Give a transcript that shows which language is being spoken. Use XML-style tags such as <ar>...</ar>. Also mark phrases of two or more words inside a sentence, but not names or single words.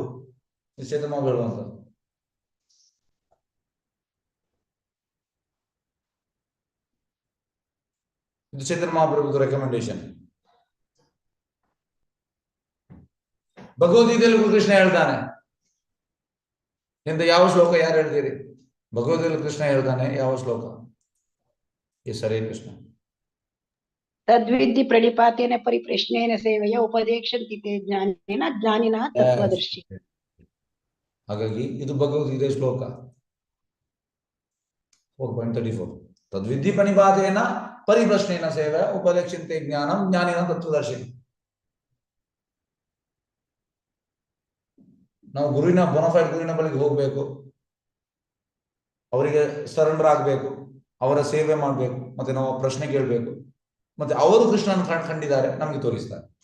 <kn>ಚಂದ್ರಮಾಬು ಹೇಳುವಂಥದ್ದು. ಇದು ಚೈತನ್ಯ ಮಹಾಪ್ರಭುದ ರೆಕಮೆಂಡೇಶನ್. ಭಗವದ್ಗೀತೆಯಲ್ಲಿ ಕೃಷ್ಣ ಹೇಳ್ತಾನೆ, ಇಂದ ಯಾವ ಶ್ಲೋಕ ಯಾರು ಹೇಳ್ತೀರಿ? ಭಗವದ್ಗೀತೆಯಲ್ಲಿ ಕೃಷ್ಣ ಹೇಳ್ತಾನೆ, ಯಾವ ಶ್ಲೋಕ? ಎಸ್, ಹರೇ ಕೃಷ್ಣ.</kn> <sa>ತದ್ವಿಧಿ ಪ್ರಣಿಪಾತೇನ ಪರಿಪ್ರಶ್ನೇನ ಸೇವೆಯ ಉಪದೇಶಂತಿ ತೇ ಜ್ಞಾನೇನ ಜ್ಞಾನಿನಃ ತತ್ವದರ್ಶಿ.</sa> <kn>ಹಾಗಾಗಿ ಇದು ಭಗವದ್ಗೀತೆ ಶ್ಲೋಕ 4.34.</kn> <sa>ತದ್ವಿಧಿ ಪ್ರಣಿಪಾತೇನ ಪರಿಪ್ರಶ್ನೇನ ಸೇವೆಯ ಉಪದೇಶಂತೆ ಜ್ಞಾನಂ ಜ್ಞಾನಿನಃ ತತ್ವದರ್ಶಿ.</sa> <kn>ನಾವು ಗುರುವಿನ ಬೋನಫೈಡ್ ಗುರುವಿನ ಬಳಿಗೆ ಹೋಗ್ಬೇಕು, ಅವರಿಗೆ ಸರೆಂಡರ್ ಆಗ್ಬೇಕು, ಅವರ ಸೇವೆ ಮಾಡ್ಬೇಕು, ಮತ್ತೆ ನಾವು ಪ್ರಶ್ನೆ ಕೇಳಬೇಕು, ಮತ್ತೆ ಅವರು ಕೃಷ್ಣನ ಕಂಡಿದ್ದಾರೆ, ನಮ್ಗೆ ತೋರಿಸ್ತಾರೆ.</kn>